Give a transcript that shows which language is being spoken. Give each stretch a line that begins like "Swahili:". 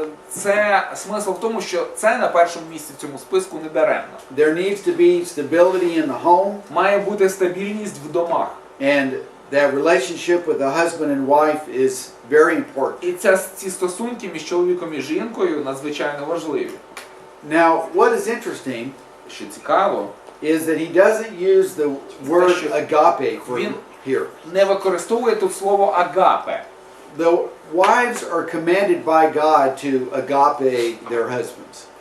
Ukrainian: Це смисл в тому, що це на першому місці в цьому списку не даремно.
English: There needs to be stability in the home,
Ukrainian: Має бути стабільність в домах.
English: and that relationship with the husband and wife is very important.
Ukrainian: І ці стосунки між чоловіком і жінкою надзвичайно важливі.
English: Now, what is interesting
Ukrainian: Що цікаво,
English: is that he doesn't use the word agape for here.
Ukrainian: не використовує тут слово агапе.
English: The wives are commanded by God to agape their husbands.